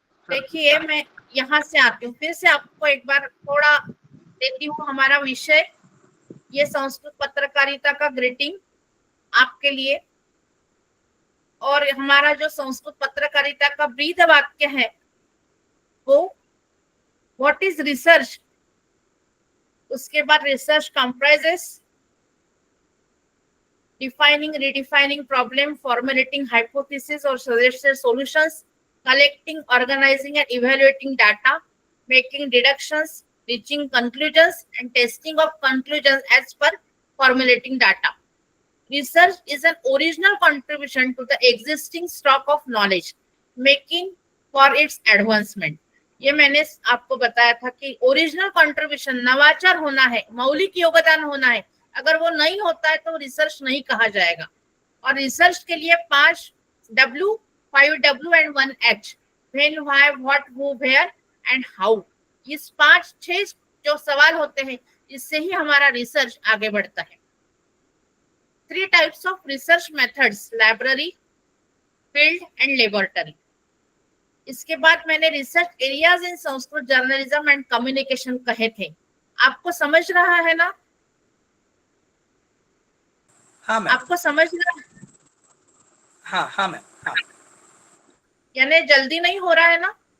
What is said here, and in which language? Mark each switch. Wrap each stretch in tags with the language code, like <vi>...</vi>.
<hi>देखिए, मैं यहाँ से आती हूँ, फिर से आपको एक बार थोड़ा देती हूँ हमारा विषय। ये संस्कृत पत्रकारिता का ग्रीटिंग आपके लिए, और हमारा जो संस्कृत पत्रकारिता का ब्रीद वाक्य है वो</hi> <en>What is research.</en> <hi>उसके बाद</hi> <en>Research comprises defining, redefining problem, formulating hypothesis or suggested solutions, collecting, organizing and evaluating data, making deductions, reaching conclusions and testing of conclusions as per formulating data. Research is an original contribution to the existing stock of knowledge, making for its advancement.</en> <hi>ये मैंने आपको बताया था कि original contribution, नवाचार होना है, मौलिक योगदान होना है। अगर वो नहीं होता है तो रिसर्च नहीं कहा जाएगा। और रिसर्च के लिए 5 W, 5 W and 1 H,</hi> <en>When, why, what, who, where and how.</en> <hi>इस 5-6 जो सवाल होते हैं, इससे ही हमारा रिसर्च आगे बढ़ता है।</hi> <en>3 types of research methods, library, field and laboratory.</en> <hi>इसके बाद मैंने</hi> <en>Research areas in Sanskrit journalism and communication कहे थे।</en> <hi>आपको समझ रहा है ना? हाँ मैम। आपको समझ रहा है? हाँ मैम, हाँ। यानी जल्दी नहीं हो रहा है ना?</hi>